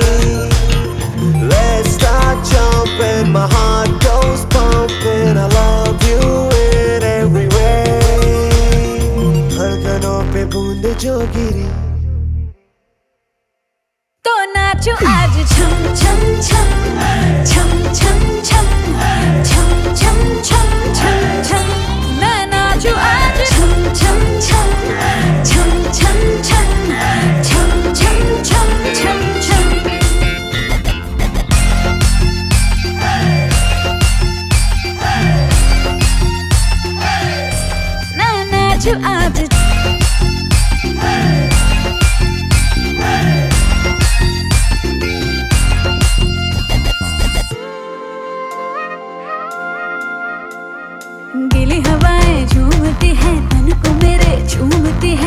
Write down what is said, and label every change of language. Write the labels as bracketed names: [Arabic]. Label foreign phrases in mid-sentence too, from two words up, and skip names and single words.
[English] Let's start jumping, my heart goes pumping. I love you in every way. [Hindi] धड़कनों पे बूंद जो गिरी तो नाचो आज छम छम छम छम छम छम छम छम छम छम छम। मैं नाचो आज छम छम छम छम छम छम छम छम छम छम छम। मैं नाचो आज गीली हवाएं झूमती है, तन को मेरे झूमती है।